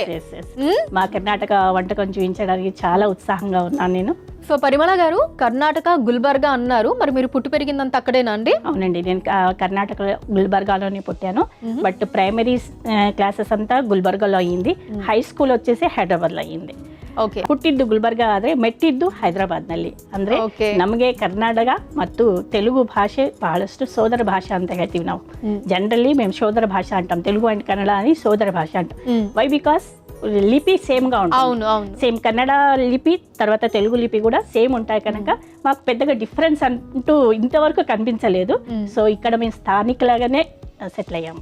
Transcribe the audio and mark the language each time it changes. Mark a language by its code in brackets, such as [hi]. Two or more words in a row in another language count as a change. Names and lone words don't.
[te] మా కర్ణాటక వంటకం చూపించడానికి చాలా ఉత్సాహంగా ఉన్నాను నేను. సో పరిమళ గారు, కర్ణాటక గుల్బర్గా అన్నారు, మరి మీరు పుట్టి పెరిగిందంత అక్కడేనా అండి? అవునండి, నేను కర్ణాటక గుల్బర్గాలోనే పుట్టాను. బట్ [en] primary classes [te] అంతా గుల్బర్గాలో అయ్యింది. [en] high school [te] వచ్చేసి ಹೈದರಾಬಾದ್లో ಅಯ್యింది. [kn] ಓಕೆ, ಹುಟ್ಟಿದ್ದು ಗುಲ್ಬರ್ಗ ಆದರೆ ಮೆಟ್ಟಿದ್ದು ಹೈದರಾಬಾದ್ನಲ್ಲಿ. ಅಂದರೆ ನಮಗೆ ಕನ್ನಡ ಮತ್ತು ತೆಲುಗು ಭಾಷೆ ಬಹಳಷ್ಟು ಸೋದರ ಭಾಷೆ ಅಂತ ಹೇಳ್ತೀವಿ ನಾವು. [te] ಜನರಲಿ మేము సోదర భాష అంటాం. తెలుగు అండ్ కన్నడ అని సోదర భాష అంటాం. [en] why because [te] లిపి సేమ్గా ఉంటుంది. సేమ్ కన్నడ లిపి తర్వాత తెలుగు లిపి కూడా సేమ్ ఉంటాయి కనుక మాకు పెద్దగా డిఫరెన్స్ అంటూ ఇంతవరకు కనిపించలేదు. సో ఇక్కడ మేము స్థానికులాగానే సెటిల్ అయ్యాము.